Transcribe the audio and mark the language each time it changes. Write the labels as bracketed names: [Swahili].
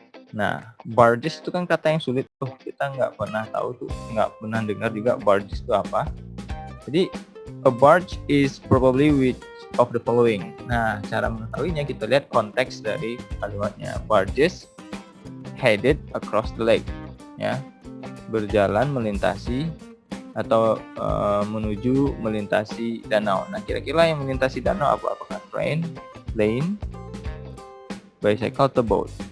[Indonesian] Nah, barges itu kan kata yang sulit tuh, kita nggak pernah tahu tuh, nggak pernah dengar juga barges itu apa. [English] Jadi a barge is probably which of the following. [Indonesian] Nah, cara mengetahuinya kita lihat konteks dari kalimatnya. [English] Barges headed across the lake, [Indonesian] ya, berjalan melintasi atau menuju melintasi danau. Nah, kira-kira yang melintasi danau apa? Apakah train, plane, bicycle, atau boat?